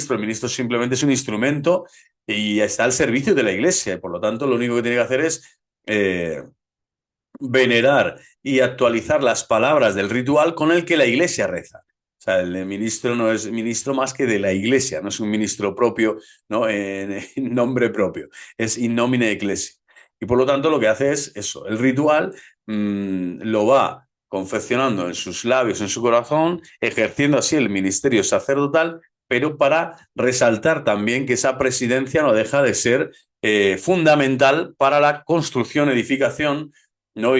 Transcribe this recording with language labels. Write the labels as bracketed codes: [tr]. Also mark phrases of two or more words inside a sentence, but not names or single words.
[es] El ministro simplemente es un instrumento y está al servicio de la Iglesia. Por lo tanto, lo único que tiene que hacer es venerar y actualizar las palabras del ritual con el que la Iglesia reza. O sea, el ministro no es ministro más que de la Iglesia, no es un ministro propio, ¿no? En nombre propio, es [la] in nomine ecclesiae. [es] Y por lo tanto lo que hace es eso, el ritual lo va confeccionando en sus labios, en su corazón, ejerciendo así el ministerio sacerdotal, pero para resaltar también que esa presidencia no deja de ser fundamental para la construcción, edificación, ¿no?